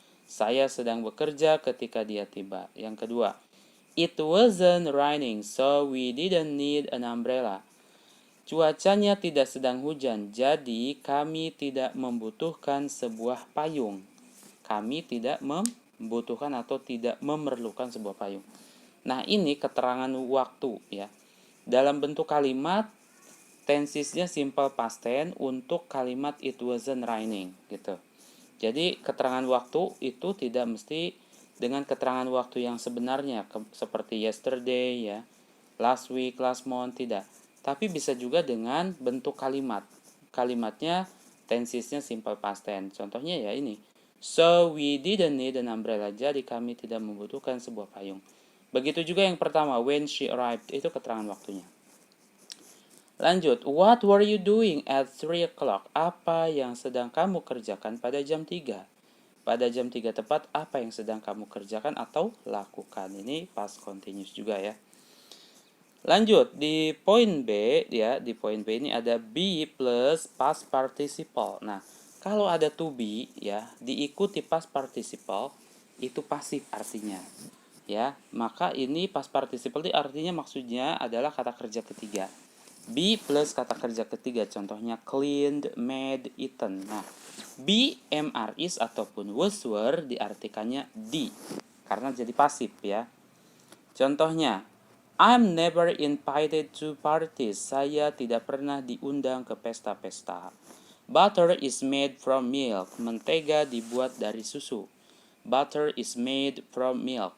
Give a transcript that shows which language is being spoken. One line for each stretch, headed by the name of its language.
Indonesian: Saya sedang bekerja ketika dia tiba. Yang kedua,
English: it wasn't raining, so we didn't need an umbrella.
Indonesian: Cuacanya tidak sedang hujan, jadi kami tidak membutuhkan sebuah payung. Kami tidak membutuhkan atau tidak memerlukan sebuah payung. Nah, ini keterangan waktu ya. Dalam bentuk kalimat, tensesnya simple past tense untuk kalimat
English: it wasn't raining
Indonesian: gitu. Jadi keterangan waktu itu tidak mesti dengan keterangan waktu yang sebenarnya seperti yesterday ya,
English: last week, last month,
Indonesian: tidak. Tapi bisa juga dengan bentuk kalimat. Kalimatnya tensesnya simple past tense. Contohnya ya ini.
English: So we didn't need an umbrella.
Indonesian: Jadi kami tidak membutuhkan sebuah payung. Begitu juga yang pertama,
English: when she arrived,
Indonesian: itu keterangan waktunya. Lanjut,
English: what were you doing at 3 o'clock?
Indonesian: Apa yang sedang kamu kerjakan pada jam 3? Pada jam 3 tepat, apa yang sedang kamu kerjakan atau lakukan? Ini past continuous juga ya. Lanjut, di poin B ya, di poin B ini ada be plus past participle. Nah, kalau ada to be ya, diikuti past participle, itu pasif artinya. Ya, maka ini past participle itu artinya maksudnya adalah kata kerja ketiga. Be plus kata kerja ketiga, contohnya
English: cleaned, made, eaten.
Indonesian: Nah, be, mr, is ataupun was, were diartikannya di karena jadi pasif ya. Contohnya,
English: I'm never invited to parties.
Indonesian: Saya tidak pernah diundang ke pesta-pesta.
English: Butter is made from milk.
Indonesian: Mentega dibuat dari susu.
English: Butter is made from milk.